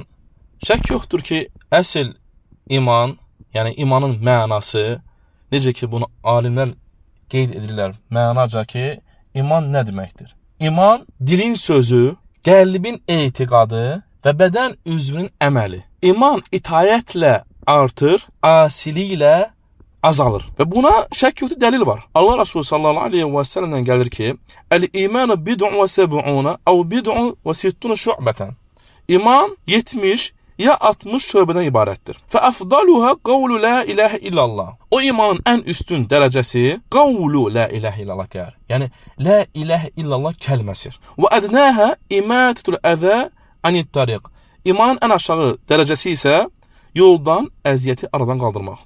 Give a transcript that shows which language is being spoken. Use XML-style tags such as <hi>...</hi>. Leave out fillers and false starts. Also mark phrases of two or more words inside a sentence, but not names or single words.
<az>Şək yoxdur ki, əsl iman, yəni imanın mənası, necə ki bunu alimlər qeyd edirlər, mənaca ki, iman nə deməkdir? İman, dilin sözü, qəlbin etiqadı və bədən üzvünün əməli. İman itayətlə artır, asiliklə azalır. Və buna şək yoxdur, dəlil var. Allah Resulü</az> <ar>صلى الله عليه وسلم'dən</ar> <az>gəlir ki,</az> <ar>"الإيمان بضع وسبعون أو بضع وستون شعبة."</ar> <az>İman 70 ya 60 şöbədən ibarətdir.</az> <ar>فأفضلها قول لا إله إلا الله.</ar> <az>O imanın ən üstün dərəcəsi</az> <ar>قول لا إله إلا الله gəlir. Yəni لا إله إلا الله</ar> <az>kəlməsidir. Və</az> <ar>أدناها إماطة الأذى عن الطريق.</ar> <az>İmanın ən aşağı dərəcəsi isə yoldan əziyyəti aradan qaldırmaq.</az>